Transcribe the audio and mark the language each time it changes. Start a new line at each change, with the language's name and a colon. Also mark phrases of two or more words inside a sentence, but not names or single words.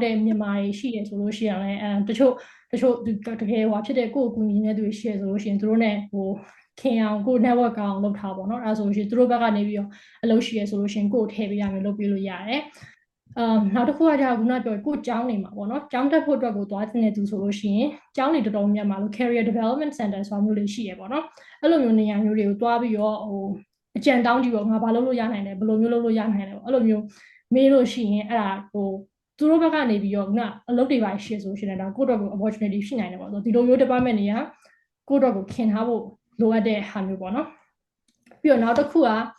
Burmese: တဲ့မြန်မာတွေရှိရဆိုလို့ရှိရင်လည်းတချို့တကယ်ဟိုဖြစ်တဲ့ကို့အကူအညီနဲ့သူရှိရဆိုလို့ရှိရင်သူတို့ ਨੇ ဟိုခင်အောင်ကို network ကောင်းလုပ်ထားပေါ့နော်အဲ့ဒါဆိုလို့ရှိရင်သူတို့ဘက်ကနေ ပြီးတော့အလုပ်ရှိရဆိုလို့ရှိရင်ကို့ထည့်ပေးရမယ်လုပ်ပေးလို့ရတယ်နောက်တစ်ခုကကြာခုနပြောကိုကျောင်းနေမှာပေါ့နော်ကျောင်းတက်ဖို့အတွက်ကိုသွားတဲ့သူဆိုလို့ရှိရင်ကျောင်းနေတော်တော်များများလို့
English: career development center
Burmese: ဆိုတာမျိုးလေးရှိရပေါ့နော်အဲ့လိုမျိုးနေရာမျိုးတွေကိုသွားပြီးတော့ဟိုအကြံတောင်းကြည့်ပေါ့ငါဘာလုပ်လို့ရနိုင်လဲဘယ်လိုမျိုးလုပ်လို့ရနိုင်လဲပေါ့အဲ့လိုမျိုးမေးလို့ရှိရင်အဲ့ဒါဟိုသူတို့ဘက်ကနေပြီးတော့ခုနအလုပ်တွေပါရှိဆိုရှင်လည်းဒါကိုယ့်အတွက်ကို opportunity ရှိနိုင်တယ်ပေါ့ဆိုဒီလိုမျိုး department တွေကကိုယ့်အတွက်ကိုခင်ထားဖို့လိုအပ်တဲ့ဟာမျိုးပေါ့နော်ပြီးတော့နောက်တစ်ခုက